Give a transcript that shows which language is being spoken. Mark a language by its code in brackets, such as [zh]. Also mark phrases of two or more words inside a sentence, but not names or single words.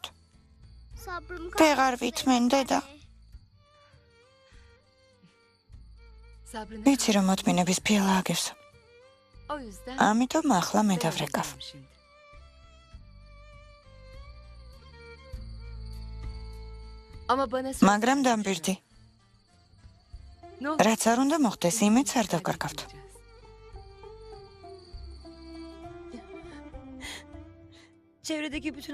[tr] Sabrım [ka] ვეღარ ვითმენ, დედა. [tr] Sabrını [ka] ვიცი რომ მოთმინების ფილა აგებს. [tr] O yüzden [ka] ამიტომ ახლა მე დავრეკავ. [tr] şimdi. Ama bana [ka] მაგრამ დამბირდი. [tr] Ne olur [ka] რაც არ უნდა მოხდეს, იმედს არ დავკარგავთ. [tr] Çevredeki bütün